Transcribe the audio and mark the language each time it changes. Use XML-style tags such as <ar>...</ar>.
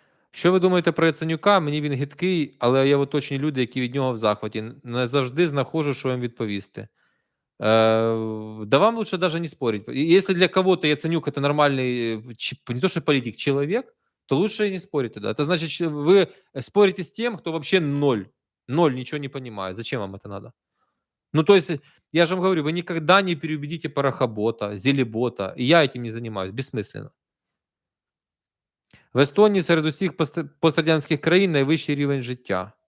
<uk>Що ви думаєте про Яценюка? Мені він гидкий, але є в оточенні люди, які від нього в захваті. Не завжди знаходжу, що їм відповісти.</uk> <ru>Да вам лучше даже не спорить. Если для кого-то Яценюк это нормальный, не то что политик, человек, то лучше и не спорить тогда. Это значит, вы спорите с тем, кто вообще ноль. Ноль, ничего не понимает. Зачем вам это надо? Ну, то есть, я же вам говорю, вы никогда не переубедите парохобота, зелебота. И я этим не занимаюсь. Бессмысленно.</ru> <uk>В Естонії серед усіх пострадянських країн найвищий рівень життя.</uk>